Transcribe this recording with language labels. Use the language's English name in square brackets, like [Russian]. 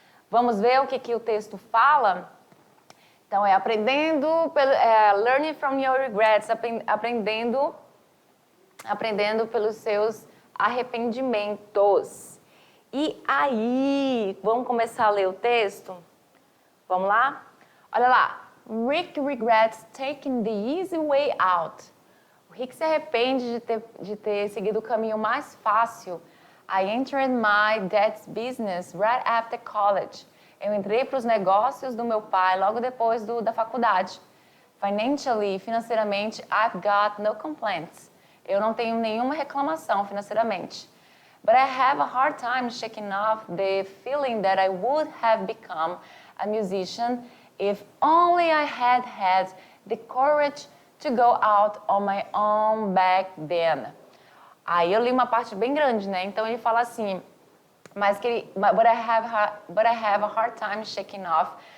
[Portuguese] Vamos ver o que o texto fala? Então, learning from your regrets, aprendendo pelos seus arrependimentos. E aí, vamos começar a ler o texto? Vamos lá? Olha lá. [English] Rick regrets taking the easy way out. [Portuguese] O Rick se arrepende de ter seguido o caminho mais fácil. [English] I entered my dad's business right after college. [Portuguese] Eu entrei para os negócios do meu pai logo depois da faculdade. [English] Financeiramente, I've got no complaints. [Portuguese] Eu não tenho nenhuma reclamação financeiramente. [English] But I have a hard time shaking off the feeling that I would have become a musician if only I had had the courage to go out on my own back then. [Portuguese] Aí eu li uma parte bem grande, né? Então ele fala assim, but I have a hard time shaking off.